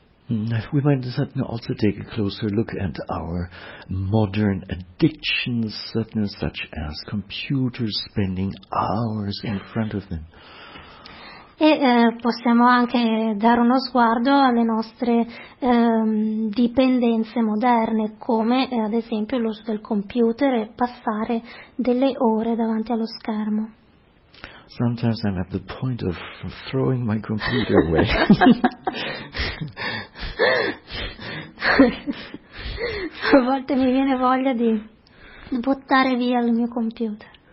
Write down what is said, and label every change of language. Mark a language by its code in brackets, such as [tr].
[en] We might also take a closer look at our modern addictions, such as computers, spending hours in front of them. [it] Possiamo anche dare uno sguardo alle nostre dipendenze moderne, come ad esempio l'uso del computer e passare delle ore davanti allo schermo. [en] Sometimes I'm at the point of throwing my computer away. [it] A volte mi viene voglia di buttare via il mio computer.